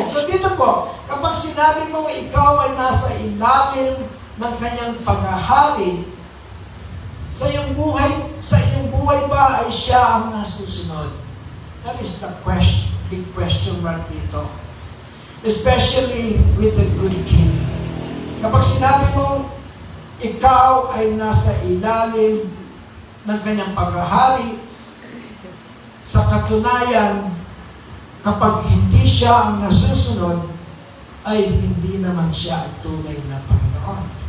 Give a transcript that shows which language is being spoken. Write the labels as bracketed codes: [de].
[tl] So dito po, kapag sinabi mo ikaw ay nasa ilalim ng kanyang paghahari, sa iyong buhay ba ay siya ang nasusunod? [en] That is the big question mark dito. Especially with the good king. [tl] Kapag sinabi mo, ikaw ay nasa ilalim ng kanyang paghahari, sa katunayan, kapag hindi siya ang nasusunod, ay hindi naman siya ang tunay na Panginoon.